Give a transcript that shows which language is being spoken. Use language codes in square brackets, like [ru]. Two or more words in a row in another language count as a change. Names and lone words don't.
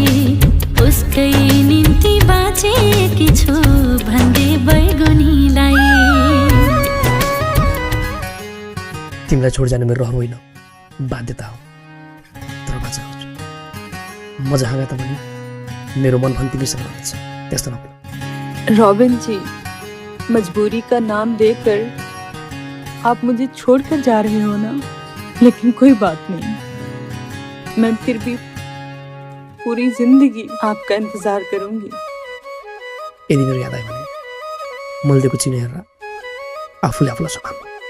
[ne] उसकै निम्ति बाँचेकी छु भन्दै बैगुनीलाई। तिमीलाई छोड जानु मेरो रहर होइन, बाध्यता हो। तर बाँच्न खोज्छु म जहाँ गए पनि मेरो मन पनि तिमीसँग रहन्छ, त्यस्तो नभए। [hi] रॉबिन जी, मजबूरी का नाम देकर आप मुझे छोड़कर जा रहे हो ना, लेकिन कोई बात नहीं, मैं फिर भी पूरी जिंदगी आपका इंतजार करूंगी। [ne] यदि मेरो याद आयो भने मैले दिएको चिनो हेरेर आफूले आफूलाई सम्हाल्नु।